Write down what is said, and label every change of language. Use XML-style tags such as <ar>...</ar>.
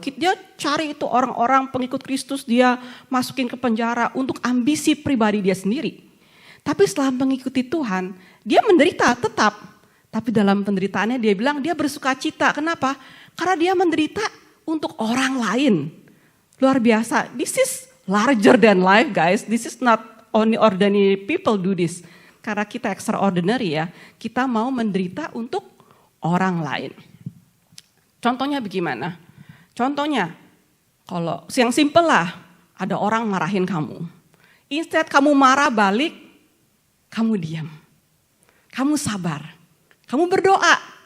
<id>Dia cari itu orang-orang pengikut Kristus, dia masukin ke penjara untuk ambisi pribadi dia sendiri. Tapi setelah mengikuti Tuhan, dia menderita tetap. Tapi dalam penderitaannya dia bilang dia bersuka cita. Kenapa? Karena dia menderita untuk orang lain. Luar biasa.</id> <en>This is larger than life, guys. This is not only ordinary people do this.</en> <id>Karena kita extraordinary ya. Kita mau menderita untuk orang lain. Contohnya bagaimana? Contohnya, kalau yang simple lah, ada orang marahin kamu. Instead kamu marah balik, kamu diam. Kamu sabar. Kamu berdoa.</id>